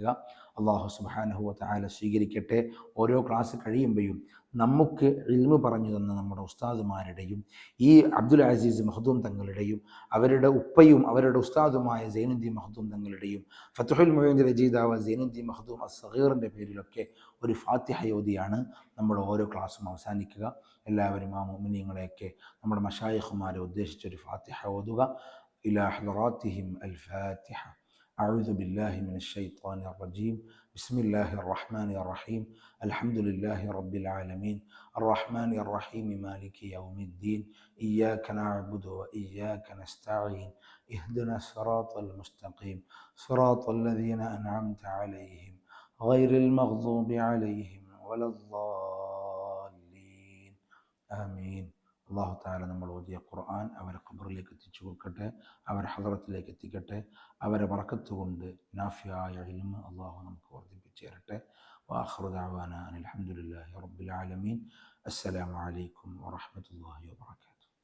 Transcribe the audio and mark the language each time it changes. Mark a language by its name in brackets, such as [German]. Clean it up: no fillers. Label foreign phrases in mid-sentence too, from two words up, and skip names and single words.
[Malayalam] അല്ലാഹു [Arabic] سبحانه وتعالى [Malayalam] സ്വീകരിക്കട്ടെ. ഓരോ ക്ലാസ് കഴിയുമ്പോഴും നമുക്ക് ഇൽമു പറഞ്ഞു തന്ന നമ്മുടെ ഉസ്താദുമാരുടെയും ഈ അബ്ദുൽ അസീസ് മഖ്ദൂം തങ്ങളുടെയും അവരുടെ ഉപ്പയും അവരുടെ ഉസ്താദുമായ സൈനുദ്ദീൻ മഖ്ദൂം തങ്ങളുടെയും ഫത്ഹുൽ മുഈൻ രചയിതാവ് സൈനുദ്ദീൻ മഖ്ദൂം അസ്സഗീറിൻ്റെ പേരിലൊക്കെ ഒരു ഫാത്തിഹ ഓതിയാണ് നമ്മൾ ഓരോ ക്ലാസ്സും അവസാനിക്കുക. എല്ലാവരും ആ മുഅ്മിനീങ്ങളെയൊക്കെ നമ്മുടെ മശായിഖുമാരെ ഉദ്ദേശിച്ചൊരു ഫാത്തിഹ ഓതുക. [Arabic] إلى حضراتهم الفاتحة. أعوذ بالله من الشيطان الرجيم. بسم الله الرحمن الرحيم. الحمد لله رب العالمين الرحمن الرحيم مالك يوم الدين إياك نعبد وإياك نستعين اهدنا الصراط المستقيم صراط الذين أنعمت عليهم غير المغضوب عليهم ولا الضالين آمين. الله تعالى [Malayalam] നമ്മൾ ഓതിയ ഖുർആൻ അവരെ ഖബറിലേക്ക് എത്തിച്ചു കൊടുക്കട്ടെ, അവരെ ഹദറത്തിലേക്ക് എത്തിക്കട്ടെ. അവരെ ബറക്കത്ത് കൊണ്ട് നാഫിയായ ഇൽമ് അള്ളാഹു നമുക്ക് വർദ്ധിപ്പിച്ചു തരട്ടെ. [Arabic] وآخر دعوانا أن الحمد لله رب العالمين. السلام عليكم ورحمة الله وبركاته.